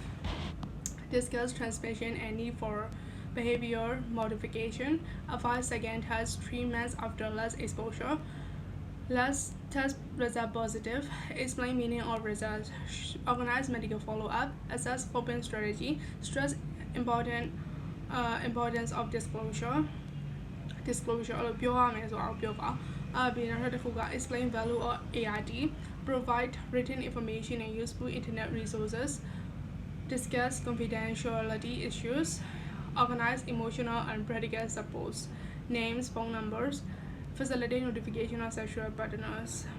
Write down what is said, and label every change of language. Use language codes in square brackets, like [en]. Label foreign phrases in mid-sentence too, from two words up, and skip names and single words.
[en] Discuss transmission and need for behavior modification. Advise second test 3 months after last exposure. Last test result positive. Explain meaning of results. Organize medical follow-up. Assess coping strategy. Stress importance of disclosure [my] လို့ပြောရမယ်ဆိုတော့ပြောပါပြီးနောက်တစ်ခုက [en] explain value of ART, provide written information and useful internet resources, discuss confidentiality issues, organize emotional and practical supports, names, phone numbers, facilitate notification of sexual partners.